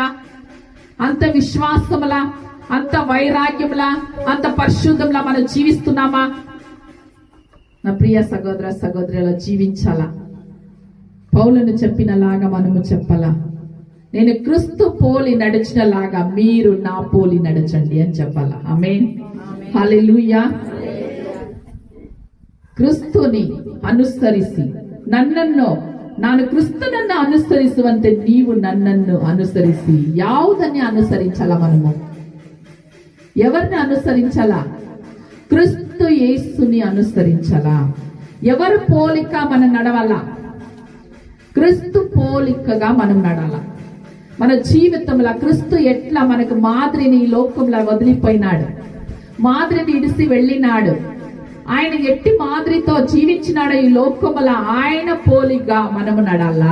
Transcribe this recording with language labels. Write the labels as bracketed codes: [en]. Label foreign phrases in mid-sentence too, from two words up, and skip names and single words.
[te] అంత విశ్వాసములా, అంత వైరాగ్యములా, అంత పరిశుద్ధంలా మనం జీవిస్తున్నామా? నా ప్రియ సహోదర సహోదరులు, జీవించాలా. పౌలును చెప్పినలాగా మనము చెప్పాలా. నేను క్రీస్తు పోలి నడిచినలాగా మీరు నా పోలి నడచండి అని చెప్పాలా. ఆమేన్, హల్లెలూయా. [kn] ಕ್ರಿಸ್ತುನಿ ಅನುಸರಿಸಿ ನಾನು ಕ್ರಿಸ್ತನನ್ನು ಅನುಸರಿಸುವಂತೆ ನೀವು ನನ್ನನ್ನು ಅನುಸರಿಸಿ. [te] ಯಾವುದನ್ನೇ ಅನುಸರಿಂచాల మనము? ఎవరిని అనుసరించాల? క్రీస్తు యేసుని అనుసరించాల. ఎవరు పోలిక మనం నడవాల? క్రీస్తు పోలికగా మనం నడాల. మన జీవితంలో క్రీస్తు ఎట్లా మనకు మాదిరిని ఈ లోకంలో వదిలిపోయినాడు, మాదిరిని ఇడిసి వెళ్ళినాడు, ఆయన ఎట్టి మాదిరితో జీవించినాడు ఈ లోకముల, ఆయన పోలిగా మనము నడాలా.